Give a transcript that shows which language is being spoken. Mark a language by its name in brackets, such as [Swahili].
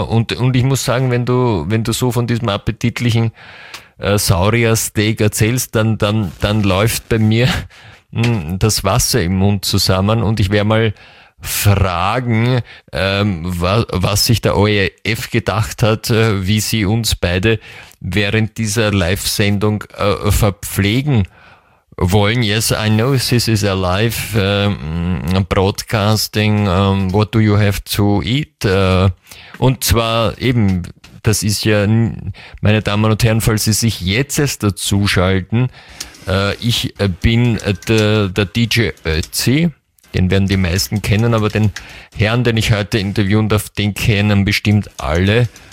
[German] Und ich muss sagen, wenn du so von diesem appetitlichen Saurier-Steak erzählst, dann läuft bei mir das Wasser im Mund zusammen und ich werde mal fragen, was sich der OEF gedacht hat, wie sie uns beide während dieser Live-Sendung verpflegen wollen. [English] Yes, I know this is a live broadcasting. What do you have to eat? [German] Und zwar eben, das ist ja, meine Damen und Herren, falls Sie sich jetzt erst dazuschalten, ich bin der DJ Ötzi, den werden die meisten kennen, aber den Herrn, den ich heute interviewen darf, den kennen bestimmt alle.